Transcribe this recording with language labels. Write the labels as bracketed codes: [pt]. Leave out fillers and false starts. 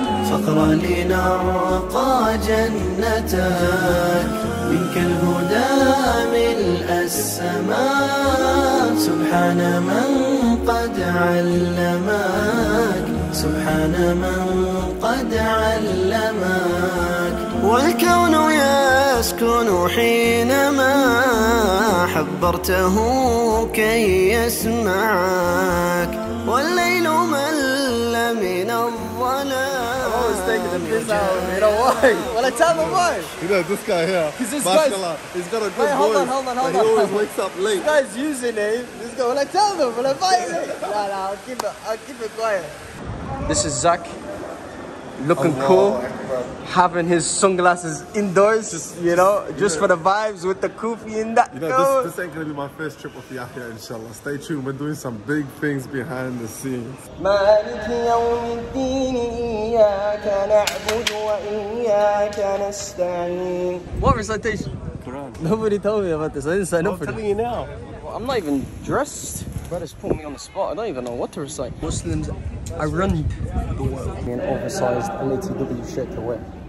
[ar] فاقرأ لنرقى جنتك منك الهدى ملء السماء سبحان من قد علمك سبحان من قد علمك والكون يسكن حينما حبرته كي يسمعك والليل مل من الظلام. [en] I'm always taking the piss out of me. You know why? Well, I tell them why. You know, this guy here, this mashallah, he's got a good voice. Hold on. But he always wakes up late. This guy's using it. This guy, when I tell them, when I violate. Nah, I'll keep it quiet. This is Zach. Looking cool. Having his sunglasses indoors, just for the vibes with the kufi in that. You know, this ain't gonna be my first trip of Yahya, inshallah. Stay tuned, we're doing some big things behind the scenes. [ar] مالك يوم الدين إياك نعبد وإياك نستعين. [en] What recitation? Quran. Nobody told me about this. I didn't sign up for it. I'm telling you now. I'm not even dressed. Brothers put me on the spot. I don't even know what to recite. Muslims around the world. An oversized LATW shirt to wear.